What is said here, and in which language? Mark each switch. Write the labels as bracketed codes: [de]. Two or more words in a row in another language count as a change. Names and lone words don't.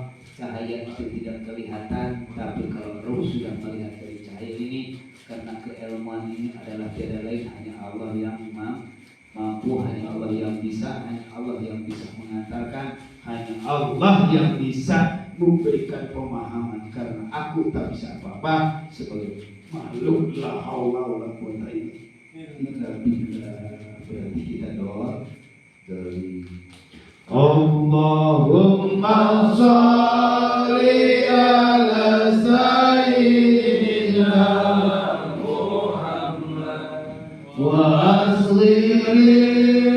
[id] Cahaya itu tidak kelihatan, tapi kalau roh sudah melihat dari cahaya ini, karena keilmuan ini adalah tiada lain hanya Allah yang mampu, hanya Allah yang bisa, hanya Allah yang bisa mengantarkan, hanya Allah yang bisa memberikan pemahaman. Karena aku tak bisa apa-apa sebagai makhluk [ar] la haula wala quwwata illa billah. [id] Berarti kita doa dari [ar] Allahumma sholli ala sayyidina Muhammad wa asli